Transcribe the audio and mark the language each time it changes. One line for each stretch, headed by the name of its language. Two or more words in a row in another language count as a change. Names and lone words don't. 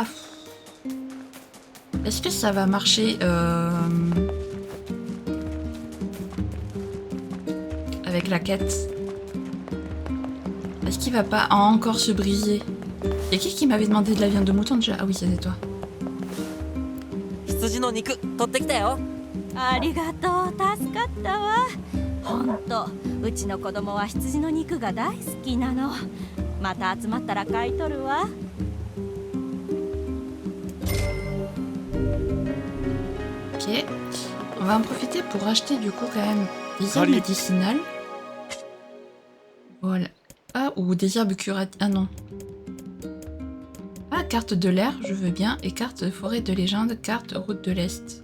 French: Est-ce que ça va marcher avec la quête? Est-ce qu'il va pas encore se briser? Y'a qui m'avait demandé de la viande de mouton déjà? Ah oui, c'était toi.
Japanese: 羊の肉取ってきたよ。ありがとう、助かったわ。ほんと、うちの子供は羊の肉が大好きなの。また集まったら買い取るわ。
French: Ok. On va en profiter pour acheter du coup quand même des herbes médicinales. Voilà. Ah, ou des herbes curatives. Ah non. Ah, carte de l'air, je veux bien. Et carte forêt de légende, carte route de l'Est.